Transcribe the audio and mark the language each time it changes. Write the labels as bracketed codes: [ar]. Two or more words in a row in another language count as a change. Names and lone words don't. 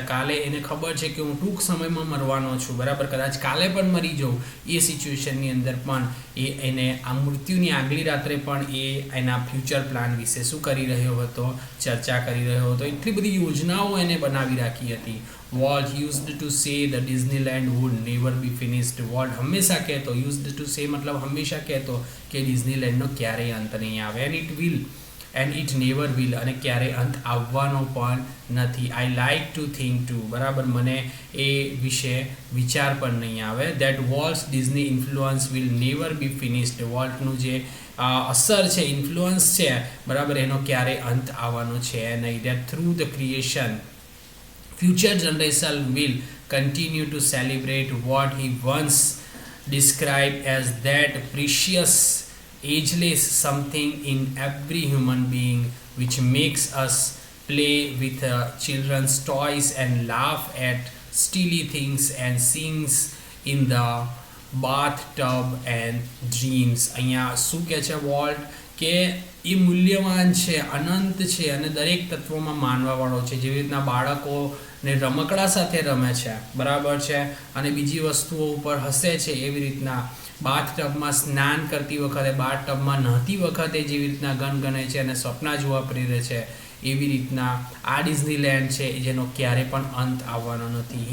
[gu] કાલે એને ખબર છે કે હું ટૂંક સમયમાં મરવાનો છું, બરાબર, કદાચ કાલે પણ મરી જાઉં, એ સિચ્યુએશનની અંદર પણ એને આ મૃત્યુની આગલી રાત્રે પણ એ એના ફ્યુચર પ્લાન વિશે શું કરી રહ્યો હતો, ચર્ચા કરી રહ્યો હતો. એટલી બધી યોજનાઓ એને બનાવી રાખી હતી. [en] Walt used to say the Disneyland would never be finished. [gu] Walt હંમેશા કહેતો, [en] used to say [gu] મતલબ હંમેશા કહેતો કે ડિઝનીલેન્ડનો ક્યારેય અંત નહીં આવે. [en] and it never will. [gu] અને ક્યારેય અંત આવવાનો પણ નથી. [en] I like to think too, [gu] બરાબર, મને એ વિશે વિચાર પણ નહીં આવે. [en] That Walt's Disney influence will never be finished. [gu] વોલ્ટનું જે અસર છે, ઇન્ફ્લુઅન્સ છે, બરાબર, એનો ક્યારેય અંત આવવાનો છે નહીં. [en] that through the creation future generation will continue to celebrate what he once described as that precious ageless something in every human being which makes us play with children's toys and laugh at silly things and scenes in the bathtub and dreams. [gu] અહીંયા શું કહે છે વોલ્ટ કે એ મૂલ્યવાન છે, અનંત છે અને દરેક તત્વોમાં માનવાવાળો છે. જેવી રીતના બાળકોને રમકડા સાથે રમે છે, બરાબર છે, અને બીજી વસ્તુઓ ઉપર હસે છે, એવી રીતના બાથટબમાં સ્નાન કરતી વખતે, બાથટબમાં નહાતી વખતે જેવી રીતના ગણગણે છે અને સપના જોવા પ્રેરે છે, એવી રીતના આ ડિઝનીલેન્ડ છે જેનો ક્યારે પણ અંત આવવાનો નથી.